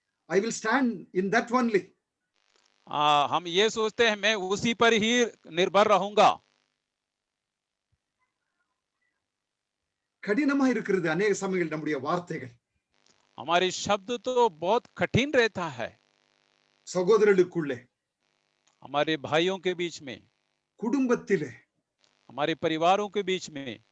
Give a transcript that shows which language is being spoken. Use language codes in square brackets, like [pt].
[en] I will stand in that only. [hi] हम ये सोचते हैं मैं उसी पर ही निर्भर रहूंगा। [ta] கடினமா இருக்கிறது அநேக சமயங்கள் நம்முடைய வார்த்தைகள். [hi] हमारे शब्द तो बहुत कठिन रहता है [ta] சகோதரர்களுக்குள்ளே, [hi] हमारे भाइयों के बीच में, [ta] குடும்பத்திலே, [hi] हमारे परिवारों के बीच में,